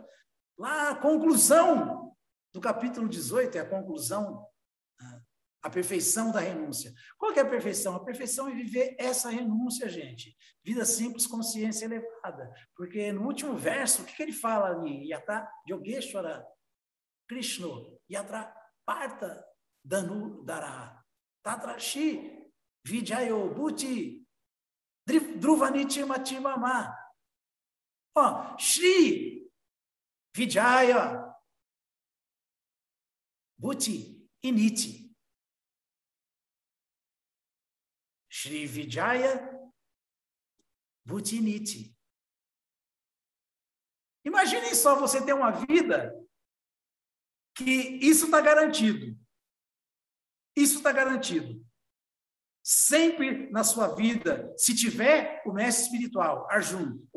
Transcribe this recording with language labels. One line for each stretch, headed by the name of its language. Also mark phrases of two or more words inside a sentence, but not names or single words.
Portuguese: Lá, a conclusão do capítulo 18, é a conclusão, a perfeição da renúncia. Qual que é a perfeição? A perfeição é viver essa renúncia, gente. Vida simples, consciência elevada. Porque no último verso, o que ele fala ali?
Sanskrit: Yata Yogeshwara Krishna, Yatra Parta Danu Dara, Tatrashi Vijayo Bhuti Dhruvaniti Matimama. Shri Vijaya Bhuti Initi. Shri Vijaya Bhuti Initi.
Portuguese: Imaginem só você ter uma vida que isso está garantido. Isso está garantido. Sempre na sua vida, se tiver o mestre espiritual, Arjuna, o